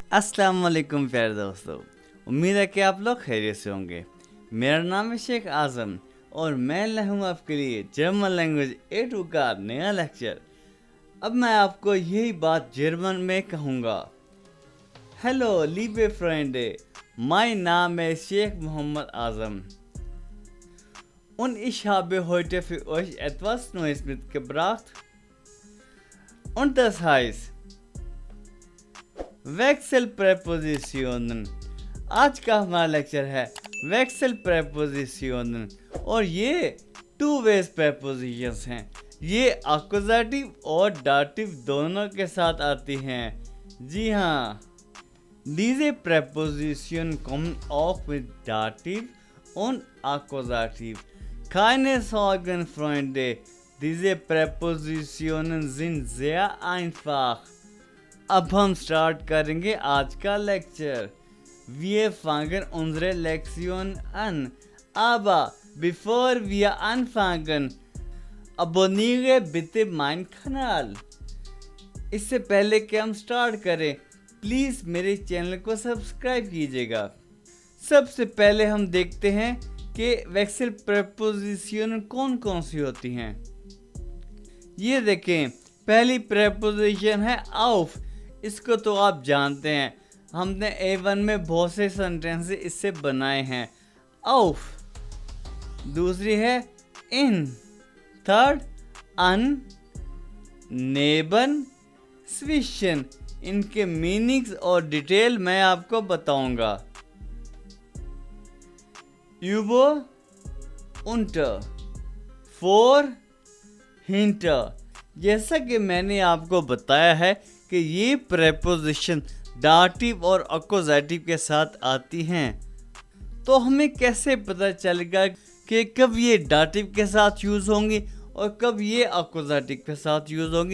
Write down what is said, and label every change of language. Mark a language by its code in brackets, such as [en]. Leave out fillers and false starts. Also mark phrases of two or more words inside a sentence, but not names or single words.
[hi] अस्सलाम वालेकुम प्यारे दोस्तों। उम्मीद है कि आप लोग खैरियत से होंगे। मेरा नाम है शेख आज़म और मैं लाया हूँ आपके लिए [en] German language [hi] A2 का नया लेक्चर। अब मैं आपको यही बात जर्मन में कहूँगा। [de] Hallo liebe Freunde, mein Name ist Sheikh Mohammed Azam und ich habe heute für euch etwas Neues mitgebracht und das heißt Wechselpräpositionen. [hi] आज का हमारा लेक्चर है [de] Wechselpräpositionen [hi] और ये [en] two way prepositions [hi] हैं। ये अक्यूजेटिव और डाटिव दोनों के साथ आती हैं। जी हाँ, [de] diese Präpositionen kommen auch mit Dativ und Akkusativ. Keine Sorgen, Freunde, diese Präpositionen sind sehr einfach. [hi] अब हम स्टार्ट करेंगे आज का लेक्चर। [de] Wir fangen unsere Lektion an. Aber bevor wir anfangen, abonniere bitte meinen Kanal. [hi] इससे पहले कि हम स्टार्ट करें, प्लीज़ मेरे चैनल को सब्सक्राइब कीजिएगा। सबसे पहले हम देखते हैं कि वेक्सेल प्रेपोजिशन कौन कौन सी होती हैं। ये देखें, पहली प्रेपोजिशन है auf। इसको तो आप जानते हैं, हमने A1 में बहुत से सेंटेंस इससे बनाए हैं। auf। दूसरी है in। [de] थर्ड an, neben, zwischen। [hi] इनके मीनिंग्स और डिटेल मैं आपको बताऊंगा। [de] über, unter, vor, hinter। [hi] जैसा कि मैंने आपको बताया है कि ये प्रेपोजिशन डाटिव और अक्यूजेटिव के साथ आती हैं, तो हमें कैसे पता चलेगा कि कब ये डाटिव के साथ यूज़ होंगी और कब ये अक्यूजेटिव के साथ यूज़ होंगी।